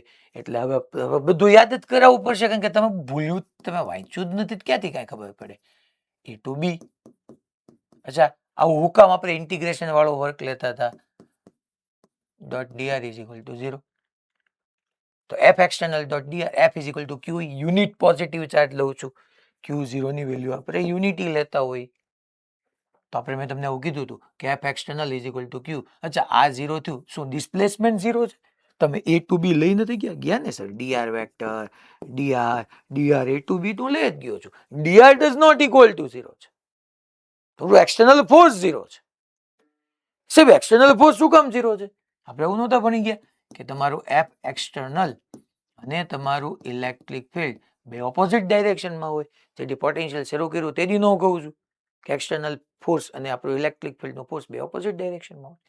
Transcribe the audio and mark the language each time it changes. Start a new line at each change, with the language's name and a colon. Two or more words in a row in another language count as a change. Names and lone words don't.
Gujarati: એટલે હવે બધું યાદ જ કરાવવું પડશે, કારણ કે તમે ભૂલ્યું, તમે વાંચ્યું જ નથી, ક્યાંથી કાંઈ ખબર પડે. E to B. અચ્છા, આવું હુકામ આપણે ઇન્ટિગ્રેશન વાળો વર્ક લેતા હતા,
English: dot dr is equal to 0.
Gujarati: તો
English: F external dot dr, F is equal to Q, unit positive charge
Gujarati: લઉં છું, Q0 ની વેલ્યુ આપણે યુનિટી લેતા હોય, તો આપણે મેં તમને એવું કીધું હતું કે
English: F external is equal to Q.
Gujarati: અચ્છા, આ 0 થયું, શું ડિસ્પ્લેસમેન્ટ 0 છે? તમે A to B લઈ નથી ગયા ને સર? dr વેક્ટર dr A to B તો લઈ જ ગયો છું.
English: dr does not equal to 0
Gujarati: છે, થોડું
English: external force 0 છે.
Gujarati: સાહેબ
English: external force
Gujarati: શું કામ 0 છે? આપણે એવું નહોતા ભણી ગયા કે તમારું
English: F external
Gujarati: અને તમારું
English: electric field
Gujarati: બે
English: opposite directionમાં
Gujarati: હોય. જેથી પોટેન્શિયલ શરૂ કર્યું તેથી ન કહું છું કે
English: external force
Gujarati: અને આપણું
English: electric fieldનો
Gujarati: ફોર્સ બે
English: opposite directionમાં
Gujarati: હોય.